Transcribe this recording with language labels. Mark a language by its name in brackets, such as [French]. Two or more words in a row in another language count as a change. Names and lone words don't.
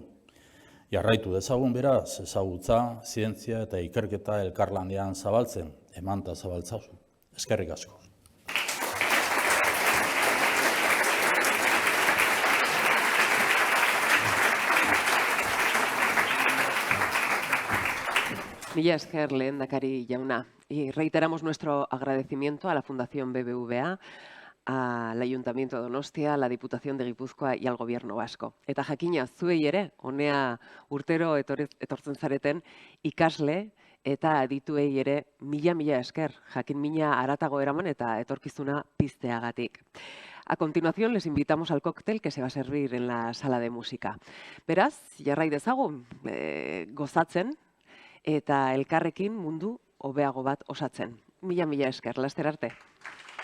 [Basque] Jarraitu dezagun beraz, ezagutza, zientzia eta ikerketa elkarlanean zabaltzen, emanta zabaltzazu. Eskerrik asko. Mila esker, lehendakari jauna. [Spanish] Y reiteramos nuestro agradecimiento a la Fundación BBVA, al Ayuntamiento de Donostia, a la Diputación de Gipuzkoa y al Gobierno vasco. [Basque] Eta jakina, zuei ere, honea urtero etortzen zareten ikasle eta adituei ere mila esker, jakin mina haratago eraman eta etorkizuna pizteagatik. [Spanish] A continuación, les invitamos al cóctel que se va a servir en la sala de música. [Basque] Beraz, jarrai dezagun, gozatzen, eta elkarrekin mundu hobeago bat osatzen. Mila esker, laster arte.